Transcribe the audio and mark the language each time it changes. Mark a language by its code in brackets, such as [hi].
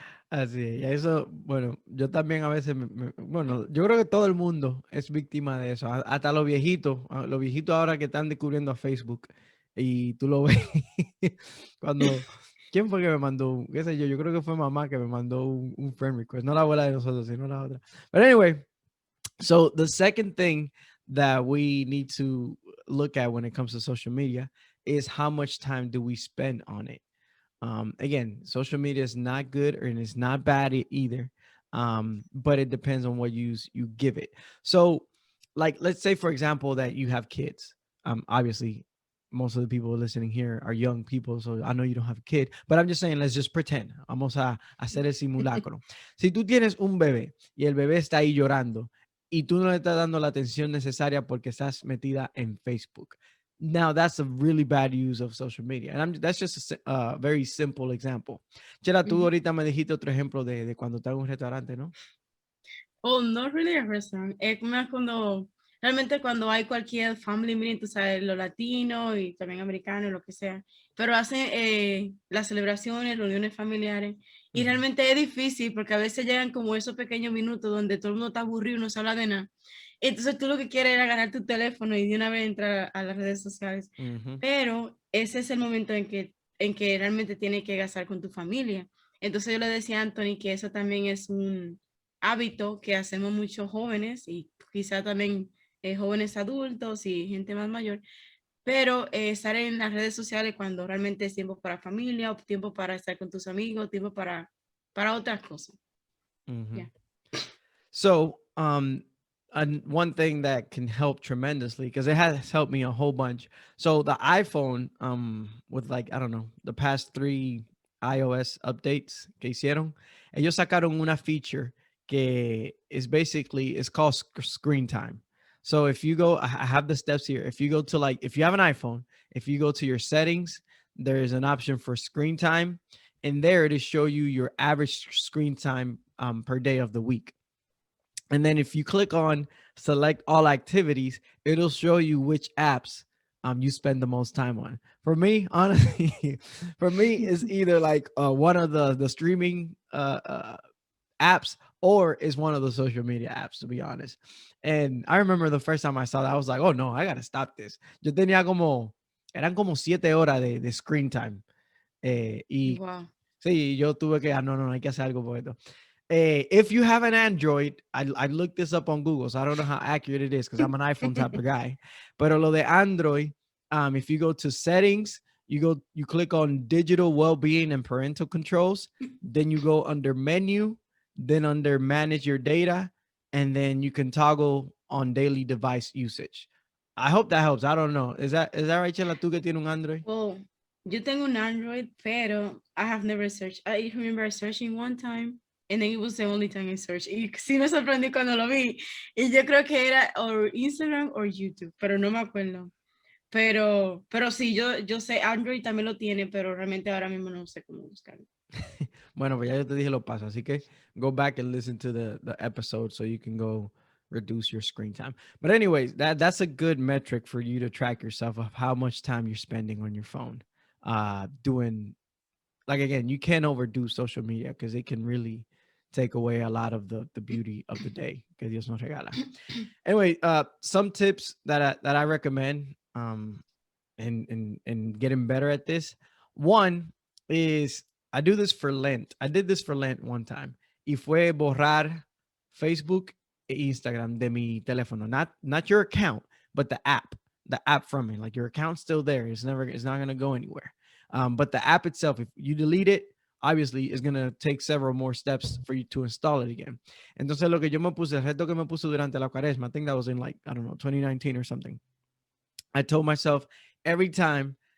[es] Así es, y eso, bueno, yo también a veces, bueno, yo creo que todo el mundo es víctima de eso, hasta los viejitos ahora que están descubriendo a Facebook y tú lo ves cuando, ¿quién fue que me mandó? Qué sé yo creo que fue mamá que me mandó un [en] friend request, [es] no la abuela de nosotros, sino la otra. [en] But anyway, so the second thing that we need to look at when it comes to social media is how much time do we spend on it. Again, social media is not good and it's not bad either, but it depends on what you give it. So like, let's say for example that you have kids. Obviously most of the people listening here are young people, so I know you don't have a kid, but I'm just saying, let's just pretend. [es] Vamos a hacer el simulacro. Si tú tienes un bebé y el bebé está ahí llorando y tú no le estás dando la atención necesaria porque estás metida en Facebook, [en] now that's a really bad use of social media. And that's just a very simple example. [es] Chela, tú Ujú. ahorita me dijiste otro ejemplo de cuando estás en un restaurante, ¿no? [en] Oh, no really a restaurant. [es] Es más cuando, realmente cuando hay cualquier [en] family meeting, [es] tú sabes, lo latino y también americano, lo que sea, pero hacen las celebraciones, reuniones familiares, y Ujú, realmente es difícil porque a veces llegan como esos pequeños minutos donde todo el mundo está aburrido y no se habla de nada. Entonces tú lo que quieres es agarrar tu teléfono y de una vez entrar a las redes sociales. ujú, Pero ese es el momento en que realmente tienes que gastar con tu familia. Entonces yo le decía a Anthony que eso también es un hábito que hacemos muchos jóvenes y quizá también jóvenes adultos y gente más mayor, pero estar en las redes sociales cuando realmente es tiempo para familia o tiempo para estar con tus amigos, tiempo para otras cosas. ujú. [en] Yeah. So, and one thing that can help tremendously, because it has helped me a whole bunch. So the iPhone, with like, I don't know, the past 3 iOS updates [es] que hicieron, [en] ellos sacaron una feature que is basically, it's called screen time. So if you go, I have the steps here. If you go to like, if you have an iPhone, if you go to your settings, there is an option for screen time. And there it is show you your average screen time per day of the week. And then if you click on select all activities, it'll show you which apps you spend the most time on. For me, honestly, for me, it's either like one of the streaming apps or is one of the social media apps, to be honest. And I remember the first time I saw that, I was like, oh no, I gotta stop this. [es] Yo tenía como, eran como 7 horas de screen time. Y [en] Wow. [es] sí, yo tuve que, no, hay que hacer algo por esto. [en] If you have an Android, I looked this up on Google, so I don't know how accurate it is because I'm an iPhone type of guy. [es] Pero lo de Android, [en] if you go to settings, you click on digital well-being and parental controls, then you go under menu, then under manage your data, and then you can toggle on daily device usage. I hope that helps. I don't know. Is that right, Chela? [es] ¿Tú que tienes un Android? [en] Well, [es] yo tengo un Android, pero [en] I have never searched. I remember searching one time, and then it was the only time I searched. [es] Y sí me sorprendí cuando lo vi. Y yo creo que era o Instagram o YouTube, pero no me acuerdo. Pero sí, yo sé, Android también lo tiene, pero realmente ahora mismo no sé cómo buscarlo. Bueno, pues ya yo te dije lo paso, así que [en] go back and listen to the episode so you can go reduce your screen time. But anyways, that's a good metric for you to track yourself of how much time you're spending on your phone. Doing, like, again, you can't overdo social media because it can really take away a lot of the beauty of the day [es] que Dios nos regala. [en] Anyway, some tips that I recommend in getting better at this. One is I do this for Lent. I did this for Lent one time. Y fue borrar Facebook e Instagram de mi teléfono. Not your account, but the app. The app from it. Like your account's still there. It's not gonna go anywhere. But the app itself, if you delete it, obviously is gonna take several more steps for you to install it again. [es] Entonces lo que yo me puse, el reto que me puse durante la cuaresma, [en] I think that was in like, I don't know, 2019 or something. I told myself every time